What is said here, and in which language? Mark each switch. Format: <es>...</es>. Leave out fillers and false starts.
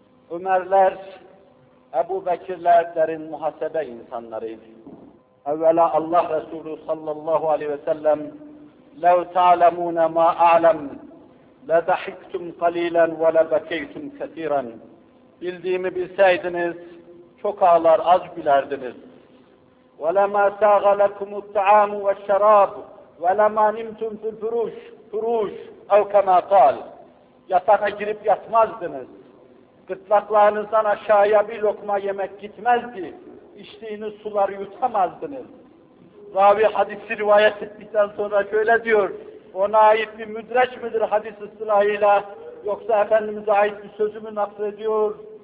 <tr>Ömerler, Ebu Bekirlerin muhasebe insanlarıydı. Evvela Allah Resulü sallallahu aleyhi ve sellem</tr> <ar>لَوْ تَعْلَمُونَ مَا أَعْلَمْ لَدَحِكْتُمْ قَلِيلًا وَلَبَكَيْتُمْ كَثِيرًا</ar> <tr>Bildiğimi bilseydiniz, çok ağlar, az gülerdiniz.</tr> <ar>وَلَمَا سَاغَ لَكُمُ الطَّعَامُ وَالشَّرَابُ وَلَمَا نِمْتُمْ فِي الْفُرُوشُ فُرُوشُ اَوْ كَمَا قَالْ</ar> <tr>Yatağa girip yatmazdınız. Gırtlaklarınızdan aşağıya bir lokma yemek gitmezdi. İçtiğiniz suları yutamazdınız. Ravi hadisi rivayet ettikten sonra şöyle diyor. Ona ait bir müdreç midir hadis ıslahıyla? Yoksa Efendimiz'e ait bir sözümü naklediyor.</tr>